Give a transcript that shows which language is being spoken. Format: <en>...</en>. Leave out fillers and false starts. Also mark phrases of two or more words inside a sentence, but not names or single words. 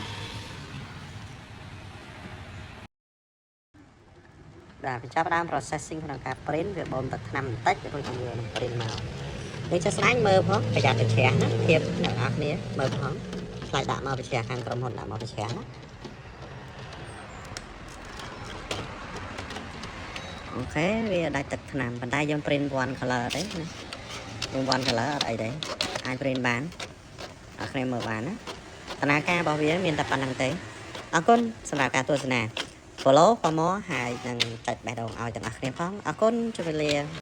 <km>បាទបញ្ចប់ដើម processing ក្នុងការ print វាបូមទឹកថ្នាំបន្តិចរួចយើងនឹង print មកនេះចុះស្ដាយមើលផងប្រយ័ត្នទៅជ្រះណាធៀបអ្នកនរគ្នាមើលផងខ្លាចដាក់មកប្រជ្រះខាងក្រុមហ៊ុនដាក់មកប្រជ្រះណា អូខេវាដាច់ទឹកថ្នាំប៉ុន្តែយើង</km> <en>print one color</en> <km>ទេណាយើង</km> <en>one color</en> <km>អត់អីទេអាច print បានអ្នកគ្នាមើលបានណាដំណើរការរបស់វាមានតែប៉ុណ្្នឹងទេអរគុណសម្រាប់ការទស្សនា</km> <en>follow for more</en> <km>ហើយនឹងចុចបេះដូងឲ្យទាំងអស់គ្នាផងអរគុណជម្រាបលា</km>